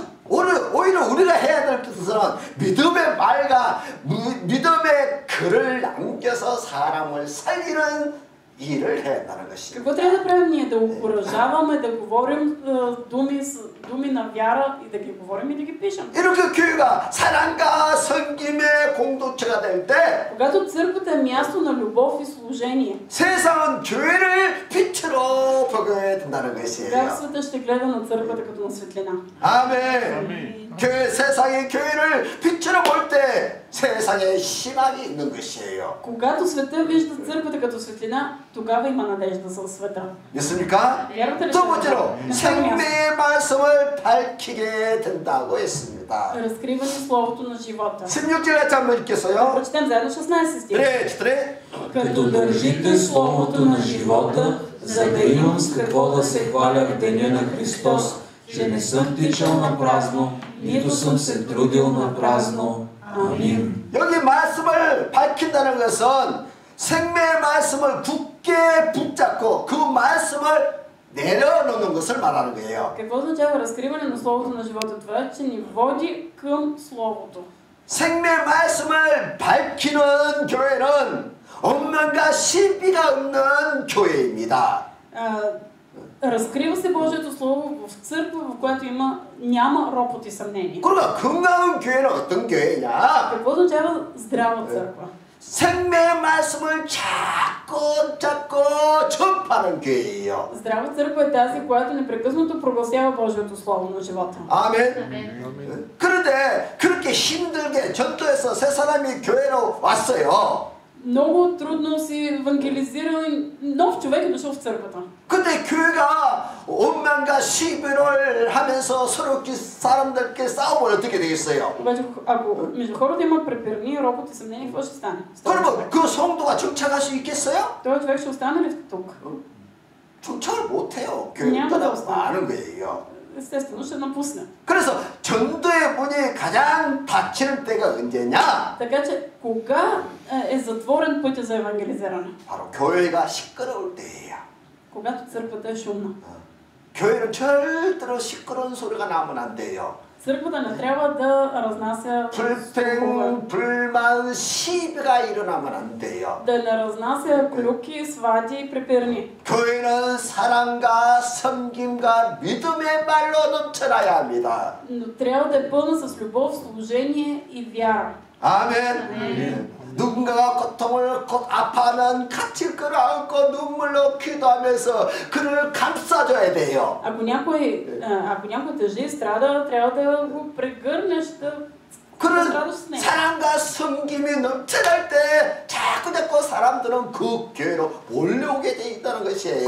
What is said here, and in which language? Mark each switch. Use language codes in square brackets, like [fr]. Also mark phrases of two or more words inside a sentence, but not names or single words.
[ko] 오히려 우리가 해야 될 것은 믿음의 말과 믿음의 글을 남겨서 사람을 살리는 일을 해야 한다는 것입니다. [bg] Какво трябва да правим ние? Да окуражаваме, да говорим думи на вяра и да ги говорим и да ги пишем. [ko] 이렇게 교회가 사랑과 섬김의 공동체가 될 때 [bg] Когато църквата е място на любов и служение, [ko] 세상은 교회를 빛으로 보게 된다는 것이에요. [bg] тогава света ще гледа на църквата като на светлина. [ko] 아멘. 세상의 교회를 빛으로 볼 때 세상에 희망이 있는 것이에요. [bg] Когато света вижда църквата като светлина, тогава има надежда за света. [ko] 믿습니까? [bg] Вярвате ли? [ko] 두 번째로 [bg] На второ място, [ko] 생명의 말씀을 밝히게 된다고 했습니다. [bg] разкриване словото на живота. [ko] 16절에 한번 읽겠어요. [bg] Прочетем заедно 16 стих. [ko] 네, [bg] Като държите Словото на живота, за да имам с какво да се хваля в деня на Христос, че не съм тичал на празно, нито съм се трудил на празно. Амин. [ko] 여기 말씀을 밝힌다는 것은 생명의 말씀을 굳게 붙잡고 그 말씀을 내려놓는 것을 말하는 거예요. [bg] Какво означава разкриване на словото на живота? Това е, че ни води към словото. [ko] 생명의 말씀을 밝히는 교회는 엉망과 시비가 없는 교회입니다. [bg] Разкрива се Божието Слово в църква, в която няма ропот и съмнение. [ko] 그러니까 건강한 교회는 어떤 교회냐? [bg] Какво означава здрава църква? [ko] 생명의 말씀을 자꾸 전파하는 교회예요. [bg] Здрава църква е тази, която непрекъснато прогласява Божието Слово на живота. [ko] 아멘. 그런데 그렇게 힘들게 전도해서 세 사람이 교회로 왔어요. [bg] Много трудно си евангелизирал и нов човек е дошъл в църквата. [ko] 근데 교회가 원망과 시비를 하면서 서로 사람들께 싸우면 어떻게 되겠어요? [bg] Обаче, ако между хората има препирни, ропот и съмнение, какво ще стане? [ko] 그러면 그 성도가 정착할 수 있겠어요? [bg] Този човек ще остане ли тук? [ko] 정착을 못해요. 교회 떠나고 마는 거예요. [bg] Естествено ще напусне. [ko] 그래서 전도의 문이 가장 닫히는 때가 언제냐? [bg] Така че, кога е затворен пътя за евангелизиране? [ko] 바로 교회가 시끄러울 때예요. [bg] Когато църквата е шумна. [ko] 교회는 절대로 시끄러운 소리가 나면 안 돼요. [bg] Църквата не трябва да разнася [ko] 불평, 불만, 시비가 일어나면 안 돼요. [bg] да не разнася клюки, свади и препирни. [ko] 교회는 사랑과 섬김과 믿음의 말로 넘쳐나야 합니다. [bg] Но трябва да е пълна с любов, служение и вяра. [ko] 아멘. 누군가가 고통을 곧 아파하면 같이 끌어안고 눈물로 기도하면서 그를 감싸줘야 돼요. [bg] Ако някой тъжи и страда, трябва да го прегърнеш, да [ko] 그런 [bg] радост с него. [ko] 사랑과 섬김이 넘쳐날 때 자꾸 사람들은 그 교회로 몰려오게 돼 있다는 것이에요.